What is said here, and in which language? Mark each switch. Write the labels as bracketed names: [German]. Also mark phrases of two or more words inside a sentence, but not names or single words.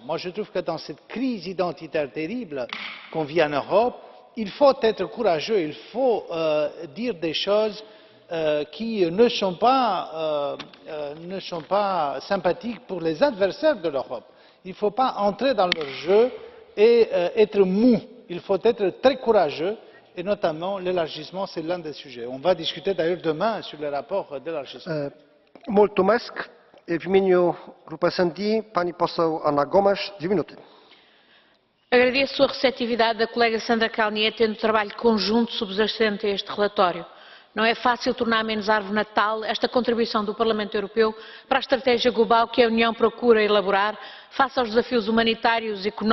[French] Moi, je trouve que dans cette crise identitaire terrible qu'on vit en Europe, il faut être courageux, il faut dire des choses qui ne sont pas sympathiques pour les adversaires de l'Europe. Il ne faut pas entrer dans leur jeu et être mou. Il faut être très courageux et notamment l'élargissement, c'est l'un des sujets. On va discuter d'ailleurs demain sur le rapport d'élargissement. [Romanian] Mulțumesc. [Polish] W imieniu grupy SD pani poseł Ana Gomes, 2 minuty. [Portuguese] Agradeço a receptividade da colega Sandra Kalniete no trabalho conjunto subjacente a este relatório. Não é fácil tornar menos árvore natal esta contribuição do Parlamento Europeu para a estratégia global que a União procura elaborar face aos desafios humanitários, económicos